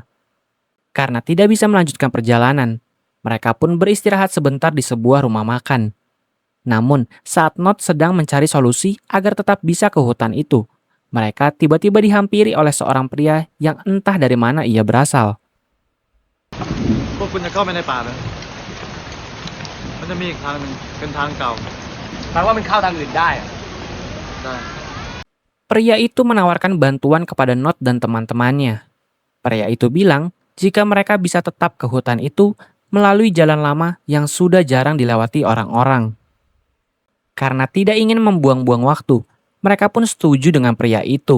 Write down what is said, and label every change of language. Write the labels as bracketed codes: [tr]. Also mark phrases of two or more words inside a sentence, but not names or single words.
[id] Karena tidak bisa melanjutkan perjalanan, mereka pun beristirahat sebentar di sebuah rumah makan. Namun, saat Not sedang mencari solusi agar tetap bisa ke hutan itu, mereka tiba-tiba dihampiri oleh seorang pria yang entah dari mana ia berasal. [th] พวกคุณจะเข้าไปในป่าเลยมันจะมีอีกทางหนึ่งเป็นทางเก่าแปลว่ามันเข้าทางอื่นได้อะได้ [id] Pria itu menawarkan bantuan kepada Not dan teman-temannya. Pria itu bilang jika mereka bisa tetap ke hutan itu melalui jalan lama yang sudah jarang dilewati orang-orang. Karena tidak ingin membuang-buang waktu, mereka pun setuju dengan pria itu.